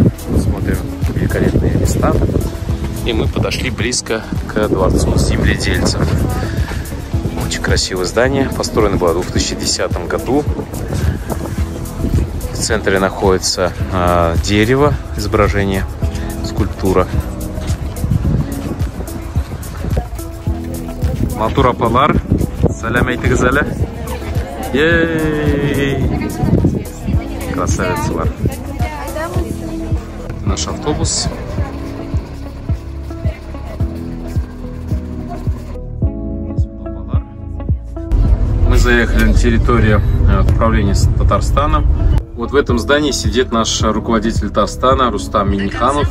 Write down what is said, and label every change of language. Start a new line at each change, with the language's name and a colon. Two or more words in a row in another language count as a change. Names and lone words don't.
Russian: Смотрим великолепные места. И мы подошли близко к дворцу земледельцев. Очень красивое здание. Построено было в 2010 году. В центре находится дерево, изображение, скульптура.
Tatar: Матур Апалар. Салям айтыңыз. Ей! Красавица бар.
Russian: Наш автобус. Заехали на территорию управления Татарстана. Вот в этом здании сидит наш руководитель Татарстана Рустам Минниханов.